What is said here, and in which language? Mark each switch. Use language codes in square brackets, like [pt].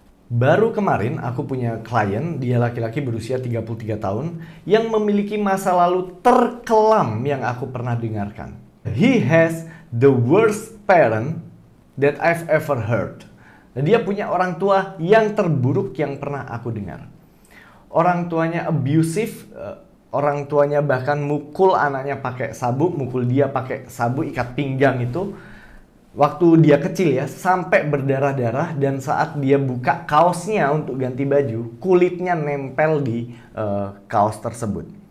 [id] Baru kemarin aku punya klien, dia laki-laki berusia 33 tahun yang memiliki masa lalu terkelam yang aku pernah dengarkan. [en] He has the worst parent that I've ever heard. [id] Dia punya orang tua yang terburuk yang pernah aku dengar. Orang tuanya abusive, orang tuanya bahkan mukul anaknya pakai sabuk, mukul dia pakai sabuk ikat pinggang itu. Waktu dia kecil ya, sampai berdarah-darah, dan saat dia buka kaosnya untuk ganti baju, kulitnya nempel di kaos tersebut.